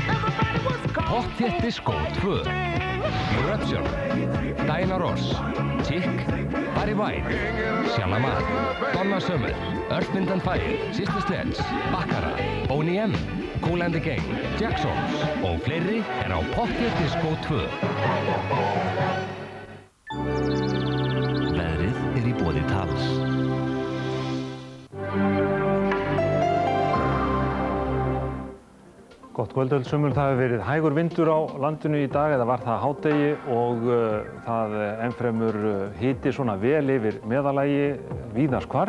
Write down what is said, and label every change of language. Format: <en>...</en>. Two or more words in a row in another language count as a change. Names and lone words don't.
<is>Pottþétt Disco 2. Eruption. Diana Ross. Chick. Barry White. Shalamar. Donna Summer. Earth, Wind & Fire. Sister Sledge. Baccarat. Boney M. Kool and the Gang. Jacksons og fleiri er á Pottþétt Disco 2. Veðrið er í boði Tals. Gott kvöld öll sömul, það hefur verið hægur vindur á landinu í dag, eða var það hádegi, og það ennfremur hiti svona vel yfir meðalagi víðast hvar.</is>